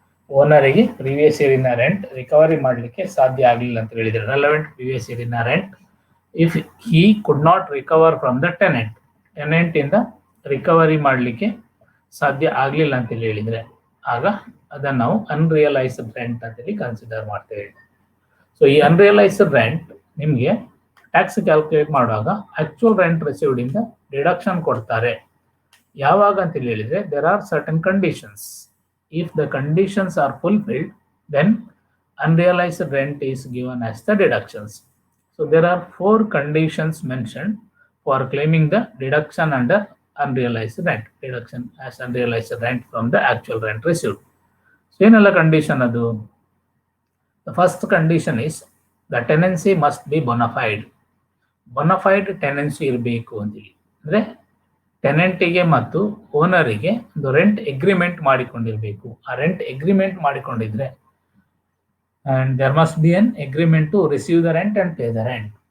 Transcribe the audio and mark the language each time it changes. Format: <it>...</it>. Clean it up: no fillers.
<kn>ಓನರಿಗೆ previous ಇಯರಿನ rent recovery ಮಾಡಲಿಕ್ಕೆ ಸಾಧ್ಯ ಆಗಲಿಲ್ಲ ಅಂತ ಹೇಳಿದ್ರೆ, relevant previous ಇಯರಿನ rent</kn> <en>if he could not recover from the tenant,</en> <kn>tenant ಇಂದ ರಿಕವರಿ ಮಾಡಲಿಕ್ಕೆ ಸಾಧ್ಯ ಆಗಲಿಲ್ಲ ಅಂತೇಳಿ ಹೇಳಿದ್ರೆ, ಆಗ ಅದನ್ನು ನಾವು ಅನ್ರಿಯಲೈಸ್ಡ್ ರೆಂಟ್ ಅಂತೇಳಿ ಕನ್ಸಿಡರ್ ಮಾಡ್ತೇವೆ. ಸೊ ಈ ಅನ್ರಿಯಲೈಸ್ಡ್ ರೆಂಟ್ ನಿಮಗೆ ಟ್ಯಾಕ್ಸ್ ಕ್ಯಾಲ್ಕುಲೇಟ್ ಮಾಡುವಾಗ ಆಕ್ಚುಯಲ್ ರೆಂಟ್ ರಿಸೀವ್ಡ್ ಇಂದ ಡಿಡಕ್ಷನ್ ಕೊಡ್ತಾರೆ. ಯಾವಾಗ ಅಂತೇಳಿ ಹೇಳಿದ್ರೆ,</kn> <en>There are certain conditions. If the conditions are fulfilled, then unrealized rent is given as the deductions. So there are 4 conditions mentioned for claiming the deduction under unrealized rent, deduction as unrealized rent from the actual rent received.</en> <kn>So ಏನಲ್ಲ condition ಅದು?</kn> <en>The first condition is the tenancy must be bona fide.</en> <kn>bona fide tenancy ಇರಬೇಕು ಅಂತೇಳಿ ಅಂದ್ರೆ ಟೆನೆಂಟಿಗೆ ಮತ್ತು ಓನರಿಗೆ ಒಂದು rent agreement ಮಾಡಿಕೊಂಡಿರಬೇಕು. ಆ rent agreement ಮಾಡಿಕೊಂಡಿದ್ರೆ,</kn> <en>and there must be an agreement to receive the rent and pay the rent.</en>